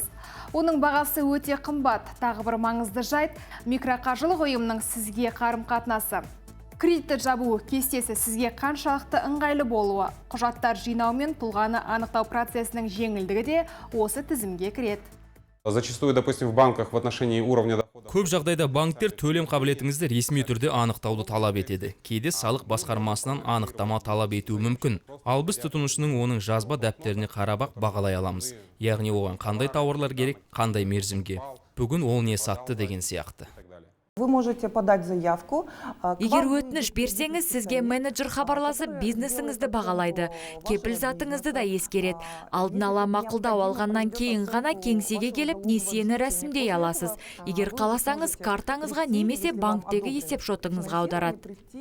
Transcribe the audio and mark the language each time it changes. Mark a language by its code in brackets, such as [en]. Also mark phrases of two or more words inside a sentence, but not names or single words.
[kk] Оның бағасы өте қымбат. Тағы бір маңызды жайт микроқаржылық ұйымның сізге қарым-қатынасы. Кредитті жабу кестесі сізге қаншалықты ыңғайлы болуы, құжаттар жинау мен тұлғаны анықтау процесінің жеңілдігі де осы тізімге кіреді. [ru] Зачастую, допустим, в банках в отношении уровня дохода... [kk] Көп жағдайда банктер төлем қабілетіңізді ресми түрде анықтауды талап етеді. Кейде салық басқармасынан анықтама талап етуі мүмкін. Ал біз тұтынушының оның жазба дәптеріне қарап-ақ бағалай аламыз. Яғни оған қандай тауарлар керек, қандай мерзімге. Бүгін ол не сатты деген сияқты. [ru] Вы можете подать заявку. [kk] Егер өтініш берсеңіз, сізге менеджер хабарласып бизнесіңізді бағалайды. Кепіл затыңызды да ескереді. Алдын ала мақұлдау алғаннан кейін ғана кеңсеге келіп несиені рәсімдей аласыз. Егер қаласаңыз, картаңызға немесе банктегі есеп шотыңызға аударады.